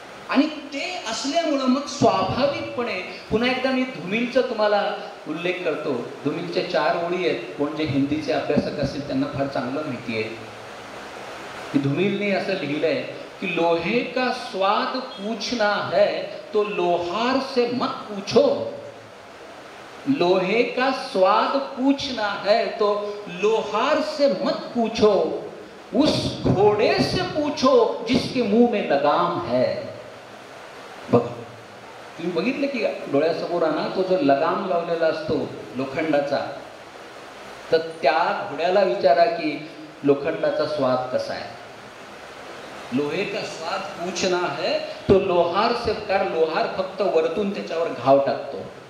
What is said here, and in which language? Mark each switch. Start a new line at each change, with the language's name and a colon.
Marathi: आणि ते असल्यामुळं मग स्वाभाविकपणे, पुन्हा एकदा मी धुमिलचा तुम्हाला उल्लेख करतो. धुमिलच्या 4 ओळी आहेत. कोण जे हिंदीचे अभ्यासक असतील त्यांना फार चांगलं माहिती आहे की धुमिलने असं लिहिलंय की
Hindi: लोहे का स्वाद पूछना है तो लोहार से मत पूछो. लोहे का स्वाद पूछना है तो लोहार से मत पूछो, उस घोड़े से पूछो जिसके मुंह में लगाम है.
Marathi: बघा, तुम्ही बघितलं की डोळ्यासमोर आणा, तो जो लगाम लावलेला असतो लोखंडाचा, तर त्या घोड्याला विचारा की लोखंडाचा स्वाद कसा आहे. लोहे का स्वाद पूछना है तो लोहार से, कारण लोहार फक्त वरतून त्याच्यावर घाव टाकतो.